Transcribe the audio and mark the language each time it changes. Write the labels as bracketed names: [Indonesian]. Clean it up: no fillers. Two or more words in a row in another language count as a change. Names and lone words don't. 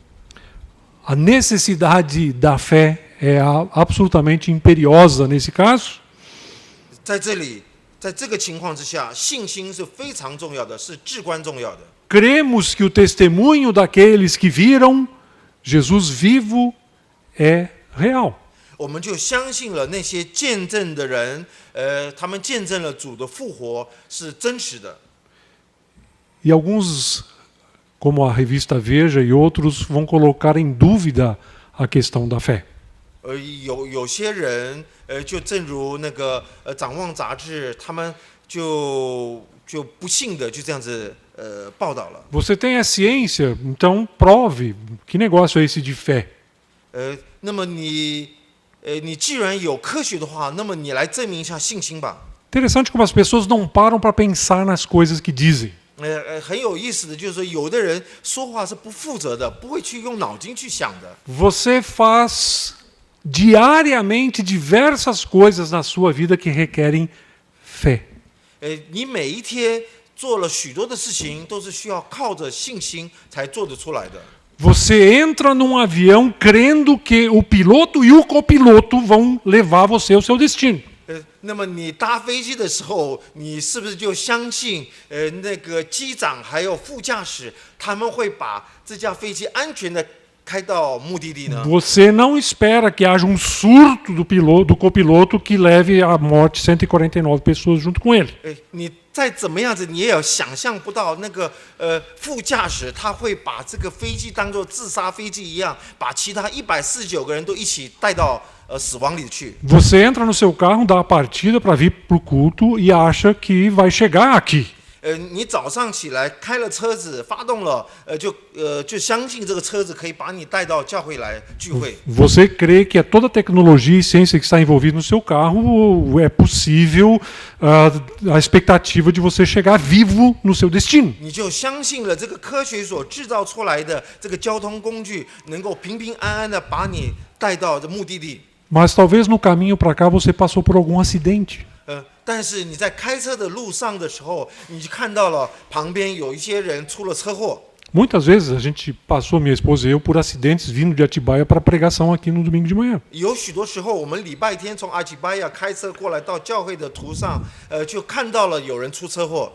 [Portuguese] A necessidade da fé é absolutamente imperiosa nesse caso. [Chinese] 在这里，在这个情况之下，信心是非常重要的，是至关重要的。 [Portuguese] Cremos que o testemunho daqueles que viram Jesus vivo é real. [Chinese] 我们就相信了那些见证的人，他们见证了主的复活是真实的。 [Portuguese] E alguns, como a revista Veja e outros, vão colocar em dúvida a questão da fé. [Chinese] 有些人，就正如那个展望杂志，他们就不幸的就这样子报道了。 [Portuguese] Você tem a ciência, então prove. Que negócio é esse de fé? [Chinese] 那么你既然有科学的话，那么你来证明一下信心吧。 [Portuguese] Interessante como as pessoas não param para pensar nas coisas que dizem. [Chinese] 很有意思的就是说，有的人说话是不负责的，不会去用脑筋去想的。 [Portuguese] Você faz diariamente diversas coisas na sua vida que requerem fé. [Chinese] 你每一天做了许多的事情，都是需要靠着信心才做得出来的。 [Portuguese] Você entra num avião crendo que o piloto e o copiloto vão levar você ao seu destino. [Chinese] 那么你搭飞机的时候，你是不是就相信那个机长还有副驾驶，他们会把这架飞机安全的开到目的地呢？ [Portuguese] Você não espera que haja um surto do copiloto que leve à morte 149 pessoas junto com ele. [Chinese] 你再怎么样子，你也有想象不到那个副驾驶他会把这个飞机当作自杀飞机一样，把其他149个人都一起带到死亡里去。 [Portuguese] Você entra no seu carro, dá a partida para vir para o culto e acha que vai chegar aqui. [Chinese] 你早上起来开了车子，发动了，就相信这个车子可以把你带到教会来聚会。 [Portuguese] Você crê que toda a tecnologia e ciência que está envolvida no seu carro é possível a expectativa de você chegar vivo no seu destino. [Chinese] 你就相信了这个科学所制造出来的这个交通工具，能够平平安安的把你带到这目的地。 [Portuguese] Mas talvez no caminho para cá você passou por algum acidente. [Chinese] 但是你在开车的路上的时候，你就看到了旁边有一些人出了车祸。 [Portuguese] Muitas vezes a gente passou, minha esposa e eu, por acidentes vindo de Atibaia para pregação aqui no domingo de manhã. [Chinese] 有许多时候，我们礼拜天从阿基巴亚开车过来到教会的途上，就看到了有人出车祸。